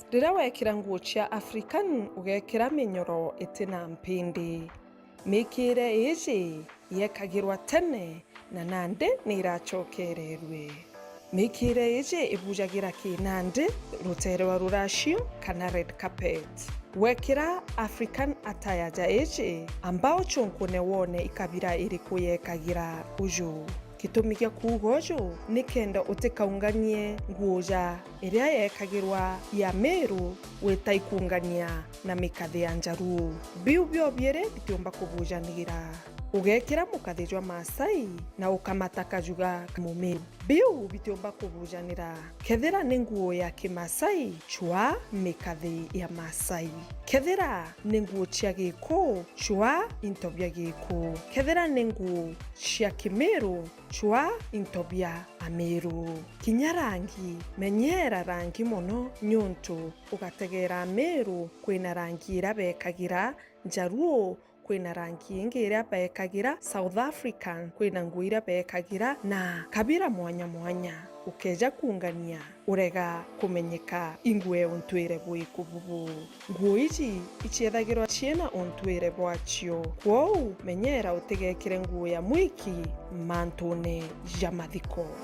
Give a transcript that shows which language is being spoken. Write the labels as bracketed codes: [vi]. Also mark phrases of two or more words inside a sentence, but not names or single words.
[mer] Rira wekira nguo cia African ugekira minyoro itina mpindi. Mikire iji yekagirwa tene na nande ni irachokererwe. Mikire iji ibujagira kinande ruterwa ruracio kana [en] red carpet. [mer] Wekira [en] African attire [mer] ja iji ambao chunkune wone ikabira iriku yekagira uju. Gitumi gia kugojo nikenda utikaunganie nguo ja iria yekagirwa ya Meru wetaikungania na mikathi ya Njaru biu bio biere bitiomba kubujanira ugekira mukathi jwa Masai na ukamataka juga Mumeru biu bitiomba kubujanira kethira ni nguo ya Kimasai chwa mikathi ya Masai kethira ni nguo cia Giko chwa intobia Giko kethira ni nguo cia Kimeru chwa intobia Ameru kinyarangi menyera rangi mono nyuntu ugategera Ameru kwina rangi ira bekagira Njaruo kwina rangi ingi ira bekagira South African kwina nguo ira bekagira na kabira mwanya mwanya ukeja kungania urega kumenyeka ingwe untwire bwikububu nguo ici ichiethagirwa ciena untwire bwacio kwou menyera utigekire nguo ya mwiki mantune ya mathiko